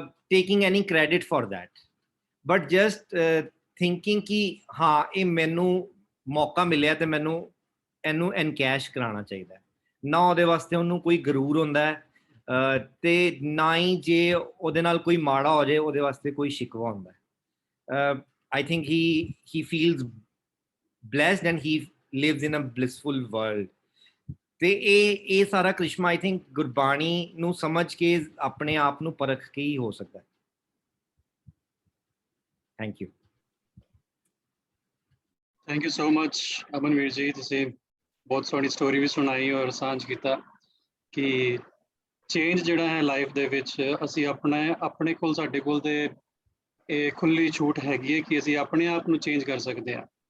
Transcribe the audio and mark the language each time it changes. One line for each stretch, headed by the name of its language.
English: taking any credit for that, but just thinking
Punjabi: ਕਿ ਹਾਂ ਇਹ ਮੈਨੂੰ ਮੌਕਾ ਮਿਲਿਆ ਤੇ ਮੈਨੂੰ ਇਹਨੂੰ ਐਨਕੈਸ਼ ਕਰਾਉਣਾ ਚਾਹੀਦਾ ਹੈ, ਨਾ ਉਹਦੇ ਵਾਸਤੇ ਉਹਨੂੰ ਕੋਈ ਗਰੂਰ ਹੁੰਦਾ ਹੈ ਤੇ ਨਾ ਹੀ ਜੇ ਉਹਦੇ ਨਾਲ ਕੋਈ ਮਾੜਾ ਹੋ ਜਾਏ ਉਹਦੇ ਵਾਸਤੇ ਕੋਈ ਸ਼ਿਕਵਾ ਹੁੰਦਾ ਹੈ।
English: I think he feels blessed and he lives in a blissful world.
Punjabi: ਤੇ ਇਹ ਸਾਰਾ ਕ੍ਰਿਸ਼ਮਾ
English: I think
Punjabi: ਗੁਰਬਾਣੀ ਨੂੰ ਸਮਝ ਕੇ ਆਪਣੇ ਆਪ ਨੂੰ ਪਰਖ ਕੇ ਹੀ ਹੋ ਸਕਦਾ ਹੈ।
English: Thank you. Thank you so much
Punjabi: Amanvir ਜੀ, ਤੁਸੀਂ ਬਹੁਤ ਸੋਹਣੀ ਸਟੋਰੀ ਵੀ ਸੁਣਾਈ ਔਰ ਸਾਂਝ ਕੀਤਾ ਕਿ ਚੇਂਜ ਜਿਹੜਾ ਹੈ ਲਾਈਫ ਦੇ ਵਿੱਚ ਅਸੀਂ ਆਪਣੇ ਕੋਲ, ਸਾਡੇ ਕੋਲ ਤੇ ਇਹ ਖੁੱਲੀ ਛੂਟ ਹੈਗੀ ਹੈ ਕਿ ਅਸੀਂ ਆਪਣੇ ਆਪ ਨੂੰ ਚੇਂਜ ਕਰ ਸਕਦੇ ਹਾਂ।